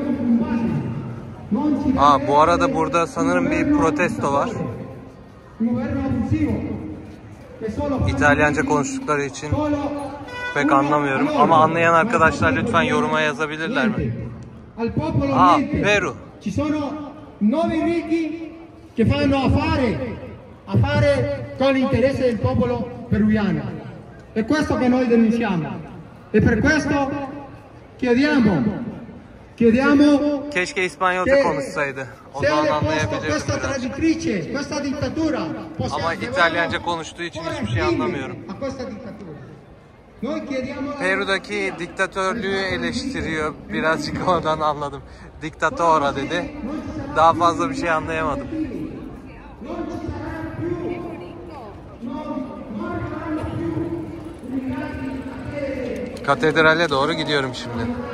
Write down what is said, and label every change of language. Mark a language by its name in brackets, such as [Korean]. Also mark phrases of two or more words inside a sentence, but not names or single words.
[Turkish] Bu arada burada sanırım bir protesto var. İtalyanca konuştukları için pek anlamıyorum. Ama anlayan arkadaşlar lütfen yoruma yazabilirler mi? Peru. [Italian] nuovi ricchi che fanno affare con l'interesse del popolo peruviano. È questo che noi denunciamo e per questo chiediamo [Turkish] Keşke İspanyolca konuşsaydı. O zaman anlayabilirdim [Italian] questa [Turkish] biraz. [Italian] traditrice, questa dittatura. [Turkish] Ama İtalyanca konuştuğu için hiçbir şey anlamıyorum. [Italian] A questa dittatura. Noi chiediamo [Turkish] Peru'daki diktatörlüğü eleştiriyor. Birazcık oradan anladım. Diktatora dedi. Daha fazla bir şey anlayamadım. Katedrale doğru gidiyorum şimdi.